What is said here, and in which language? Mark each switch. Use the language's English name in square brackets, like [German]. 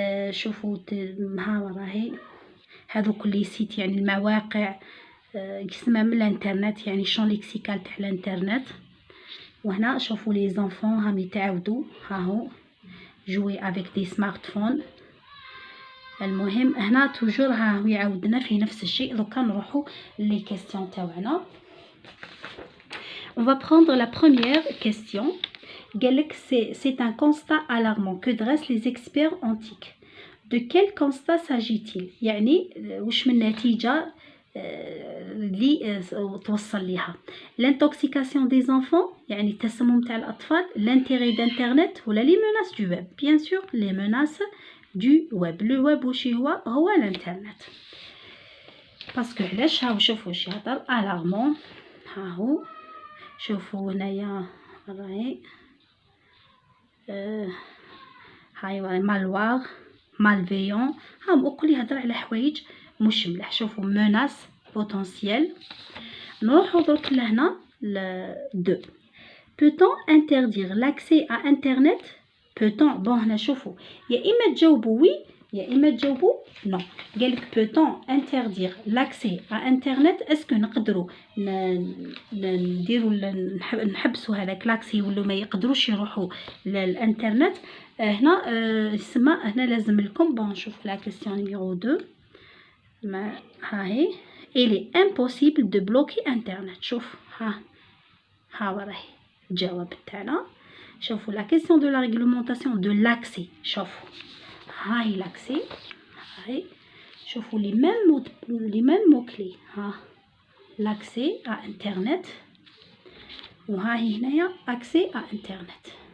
[Arabic] شوفوا ها راهي هذو كل سيت يعني المواقع يسمى من الانترنت، يعني شون ليكسيكال تاع الانترنت. وهنا شوفوا لي زونفون هام يتعاودوا هاهو [French] jouer avec des smartphones. [Arabic] المهم هنا توجور ها هو يعاودنا في نفس الشيء. دوكا نروحوا لي كيسيون تاعنا. [French] on va prendre la première question. [Arabic] قالك [French] c'est un constat alarmant que dressent les experts antiques. de quel constat s'agit-il؟ [Arabic] يعني واش من نتيجه اللي توصل ليها؟ [French] l'intoxication des enfants [Arabic] يعني التسمم تاع الاطفال، [French] l'intérêt d'internet ولا les menaces du web؟ bien sûr les menaces du web. [Arabic] le web واش هو الانترنت. باسكو علاش؟ هاو شوفوا واش يهضر الارمون. هاهو شوفوا هنايا راهي هاي مالواغ مالفيون. هاهم وكل يهضر على حوايج مش مليح. [French] شوفوا menace potentielle. [Arabic] نروحو درك لهنا دو. [French] peut-on interdire l'accès à internet؟ peut-on [Arabic] بون هنا شوفوا يا اما تجاوبوا وي يا اما تجاوبوا نو. قالك [French] peut-on interdire l'accès à internet؟ [Arabic] اسكو نقدروا نديروا نحبسوا هذاك لاكسي ولا ما يقدروش يروحوا للانترنت؟ هنا يسمى هنا لازم لكم. بون نشوف لا كيسيون نيميرو 2. ما هاهي [French] il est impossible de bloquer internet. [Arabic] شوف ها راهي الجواب تاعنا. شوفوا لا كيسيون دو لا ريغلومونطاسيون دو لاكسي. شوفوا هاي لاكسي هاي شوفوا لي ميم مو كلي. ها لاكسي ا انترنت، وها هي هنايا اكسي ا انترنت.